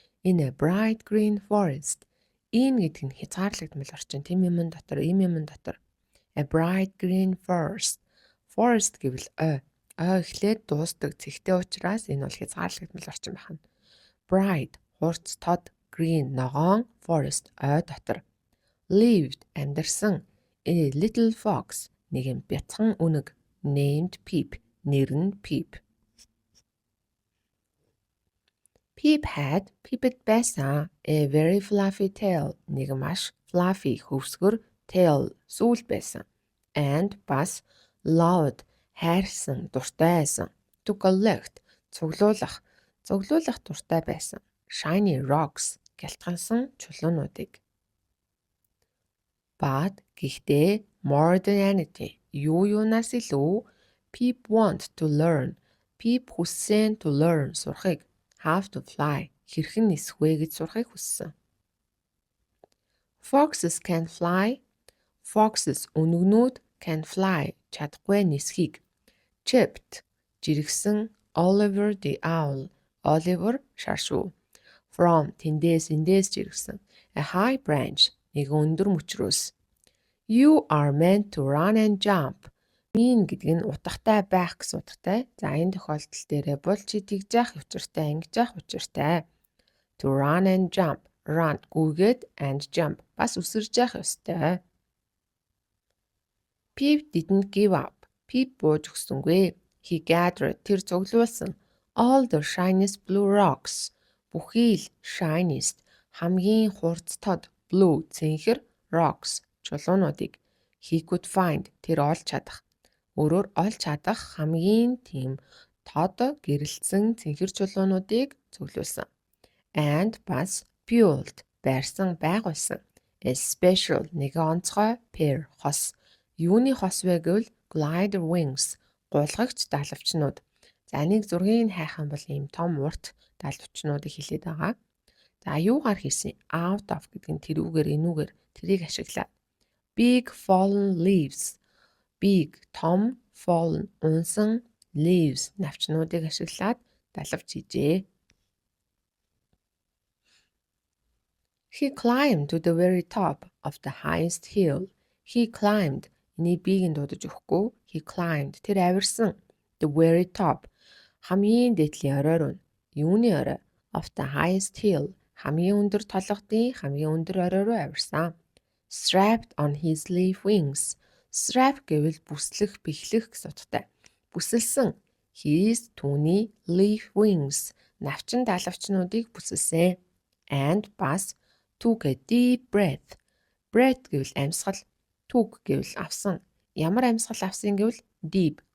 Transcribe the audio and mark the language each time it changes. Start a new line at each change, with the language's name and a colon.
English: In a bright green forest.
Mongolian: In гэдэг нь хязгаарлагдмал орчин. Тэм юм дотор, ийм юм дотор.
English: A bright green forest.
Mongolian: Forest гэвэл ой. Ой эхлээд дуустдаг цэгтэй учраас энэ бол хязгаарлагдмал орчин байна. Bright хурц тод, green ногоон, forest ой дотор.
English: Lived
Mongolian: амьдарсан
English: a little fox
Mongolian: нэгэн бяцхан үнэг
English: named Peep
Mongolian: нэр нь Peep.
English: Peep had
Mongolian: Peepэд байсан
English: a very fluffy tail
Mongolian: нэг маш fluffy хөвсгөр tail сүүл байсан and бас
English: loved
Mongolian: хайрсан дуртай байсан
English: to collect
Mongolian: цуглуулах дуртай байсан
English: shiny rocks
Mongolian: гялтгансан чулуунуудыг.
English: But
Mongolian: гэхдээ
English: more than anything
Mongolian: юунаас илүү
English: Peep want to learn Peep
Mongolian: хүссэн
English: to learn
Mongolian: сурахыг
English: how to fly
Mongolian: хэрхэн нисэх вэ гэж сурахыг хүссэн.
English: Foxes can fly Foxes
Mongolian: үнэгнүүд
English: can fly
Mongolian: чадахгүй нисхийг
English: chipped
Mongolian: жиргсэн
English: Oliver the owl Oliver шаршуу from
Mongolian: тэндээс эндээс жиргсэн
English: a high branch
Mongolian: нэг өндөр мөчрөөс.
English: You are meant to run and jump.
Mongolian: Mean гэдэг нь утгатай байх гэсэн утгатай. За энэ тохиолдол дээр бол чи тэгж яах учиртай, ингэж яах учиртай.
English: To run and jump.
Mongolian: Run гүйгээд
English: and jump
Mongolian: бас үсэрж яах ёстой.
English: Peep didn't give up.
Mongolian: Peep бууж өгсөнгүй.
English: He gathered
Mongolian: тэр цуглуулсан
English: all the shiniest blue rocks.
Mongolian: Бүхий л shiniest хамгийн хурц тод blue цэнхэр rocks чулуунуудыг
English: he could find
Mongolian: тэр олж чадах. Өөрөөр олж чадах хамгийн тийм тод гэрэлтсэн цэнхэр чулуунуудыг цуглуулсан. And бас built байрсан байгуулсан.
English: A special
Mongolian: нэг онцгой pair хос. Юуны хос вэ гэвэл
English: glider wings
Mongolian: гулгагч далавчнууд. За нэг зургийг хайх юм бол ийм том урт далавчнуудыг хэлээд байгаа. За юугаар хийсэн?
English: Out of
Mongolian: гэдэг нь тэрүүгээр энүүгээр тэрийг ашиглаад.
English: Big fallen leaves.
Mongolian: Big том fallen унсан leaves навчнуудыг ашиглаад далавч хийжээ.
English: He climbed to the very top of the highest hill. He climbed.
Mongolian: Энийг биеийг дуудаж өгөхгүй.
English: He climbed.
Mongolian: Тэр авирсан.
English: The very top.
Mongolian: Хамгийн дээдлийн орой руу. Юуны орой?
English: Of the highest hill.
Mongolian: Хамгийн өндөр толгодын хамгийн өндөр орой руу авирсан.
English: Strapped on his leaf wings.
Mongolian: Strap гэвэл бүслэх, бэхлэх гэсэн утгатай. Бүсэлсэн.
English: His
Mongolian: түүний
English: leaf wings.
Mongolian: Навчин далавчнуудыг бүсэлсэн.
English: And
Mongolian: бас
English: took a deep breath.
Mongolian: Breath гэвэл амьсгал. Took гэвэл авсан. Ямар амьсгал авсан гэвэл deep.